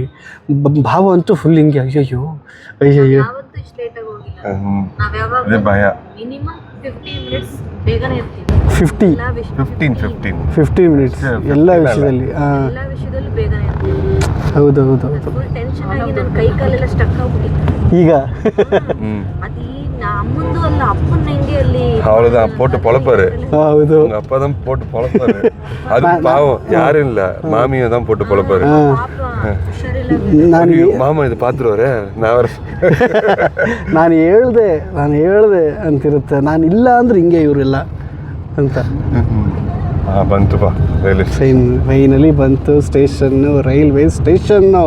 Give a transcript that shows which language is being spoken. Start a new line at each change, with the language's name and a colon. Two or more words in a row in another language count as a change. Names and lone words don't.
Kannada: ಭಾವ ಅಂತೂ ಫುಲ್ ಹಿಂಗೆ ಅಯ್ಯಯ್ಯೋ 15 ಮಿನಿಟ್ಸ್ ಎಲ್ಲ ವಿಷಯದಲ್ಲಿ. ಹೌದು. ಈಗ
Tamil: அவ்வளவுதான் போட்டு பொழப்பாரு.
Kannada: ಹೌದು,
Tamil: அப்பதான் போட்டு பொழப்பாரு. அது பாவம் யாரும் இல்ல, மாமியை தான் போட்டு பொழப்பாரு.
Kannada: ಮಾಮ ಇದು ಪಾತ್ರವ್ರೆ ನಾನು ಹೇಳ್ದೆ ಅಂತಿರುತ್ತೆ. ನಾನು ಇಲ್ಲ ಅಂದ್ರೆ ಹಿಂಗೆ ಇವರೆಲ್ಲ ಅಂತ. ಬಂತುಪ್ಪ ಫೈನಲಿ ಬಂತು ಸ್ಟೇಷನ್ನು,
English: railway station.